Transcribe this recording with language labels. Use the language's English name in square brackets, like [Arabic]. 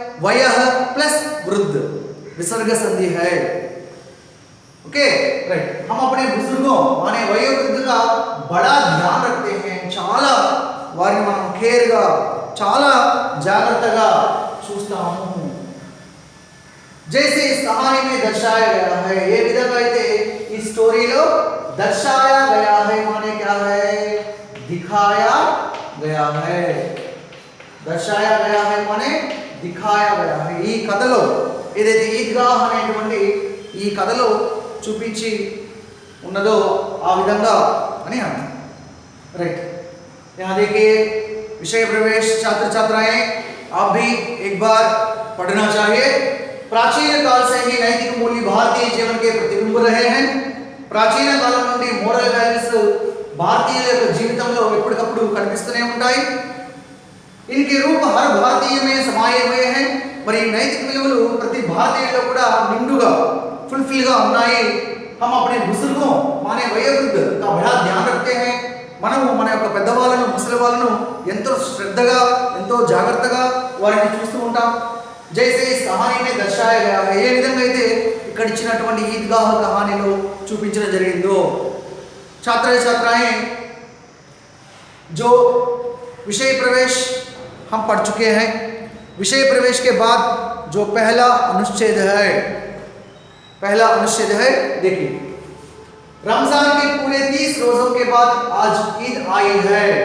[Hindi] वयः प्लस वृद्ध विसर्ग संधि है. [English] Okay right. [Hindi] हम अपने बुजुर्गों माने वयोवृद्ध का बड़ा ध्यान रखते हैं. [Telugu] చాలా వారిని మనం కేర్ గా చాలా జాగ్రత్తగా చూస్తాము. [Hindi] जैसे इस कहानी में दर्शाया गया है, ये विधंగా [Telugu] అయితే ఈ స్టోరీలో [Hindi] दर्शाया गया है माने क्या है दिखाया गया है. दर्शाया गया है माने दिखाया गया है. [Telugu] ఈ కథలో ఏదైతే ఈద్గాహ్ అనేటువంటి ఈ కథలో చూపించి ఉన్నదో ఆ విధంగా అని అర్థం. రైట్. [Hindi] यहाँ देखिए विषय प्रवेश छात्र छात्राएं आप भी एक बार पढ़ना चाहिए. प्राचीन काल से ही नैतिक मूल्य भारतीय जीवन के प्रतिबिंब रहे हैं. [Telugu] ప్రాచీన కాలం నుండి మోరల్ వాల్యూస్ భారతీయుల యొక్క జీవితంలో ఎప్పటికప్పుడు కనిపిస్తూనే ఉంటాయి. [Hindi] इनके रूप हर भारतीय में समाये हुए हैं. [Telugu] మరి నైతిక విలువలు ప్రతి భారతీయుల్లో కూడా నిండుగా ఫుల్ఫిల్ గా ఉన్నాయి. [Hindi] हम अपने बुजुर्गों माने वयोवृद्ध का बड़ा ध्यान रखते हैं. [Telugu] మనము మన యొక్క పెద్దవాళ్ళను ముసలి వాళ్ళను ఎంతో శ్రద్ధగా ఎంతో జాగ్రత్తగా వారిని చూస్తూ ఉంటాం. [Hindi] जैसे इस कहानी में दर्शाया गया है, [Telugu] ఏ విధంగా అయితే ఇక్కడ ఇచ్చినటువంటి ఈద్గాహ్ కహానీలో చూపించడం జరిగిందో. [Hindi] छात्र छात्राएं जो विषय प्रवेश हम पढ़ चुके हैं, विषय प्रवेश के बाद जो पहला अनुच्छेद है देखिए रमजान के पूरे 30 रोजों के बाद आज ईद आई है.